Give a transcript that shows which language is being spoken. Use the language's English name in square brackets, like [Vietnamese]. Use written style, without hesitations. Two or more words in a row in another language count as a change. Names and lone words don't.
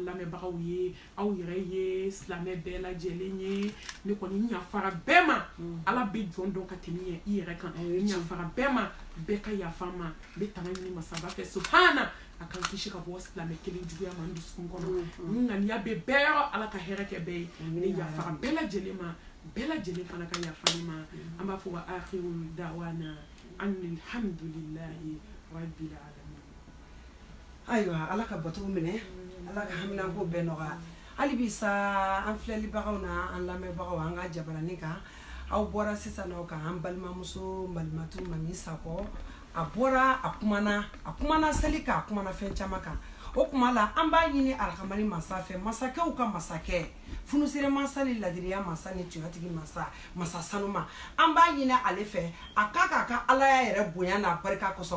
[Bambara] lamɛnbagaw ye aw yɛrɛ ye silamɛ bɛɛ lajɛlen ye ne kɔni n yafara bɛɛ ma ala bɛ jɔn dɔn ka tɛmɛ i yɛrɛ kan n yafara bɛɛ ma bɛɛ ka yafa n ma n bɛ tanga ɲini masaba fɛ subhana a kan kisi ka bɔ silamɛ kelen juguya ma n dusukun kɔnɔ n ŋaniya bɛ bɛɛ yɔrɔ ala ka hɛrɛ kɛ bɛɛ ye ne yafara bɛɛ lajɛlen ma bɛɛ lajɛlen fana ka yafa ne ma an b'a fɔ [Arabic] وآخر دعوانا أن الحمد لله رب العالمين [Bambara] ayiwa ala ka bato minɛ ala ka haminako bɛɛ nɔgɔya hali bi sa an filɛlibagaw na an lamɛnbagaw an ka jabaranin kan aw bɔra sisan nɔ kan an balimamuso Malimatu Mami Sakɔ a bɔra a kumana seli kan a kumana fɛn caman kan o kuma la an b'a ɲini arahamani masa fɛ masakɛw ka masakɛ funusire masa ni ladiriya masa ni tiɲɛtigi masa sanuma an b'a ɲini ale fɛ a k'a ka alaya yɛrɛ bonya n'a barika kosɔn